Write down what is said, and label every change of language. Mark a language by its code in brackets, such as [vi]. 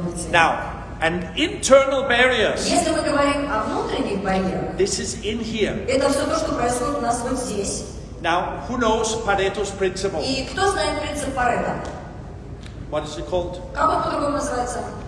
[en] Now, and internal barriers, [ru] Если мы говорим о внутренних барьерах, [en] this is in here. [ru] это все то, что происходит у нас вот здесь. [en] Now, who knows Pareto's principle? [ru] И кто знает принцип Парето? [en] What is it called? [ru] Как он по-другому называется?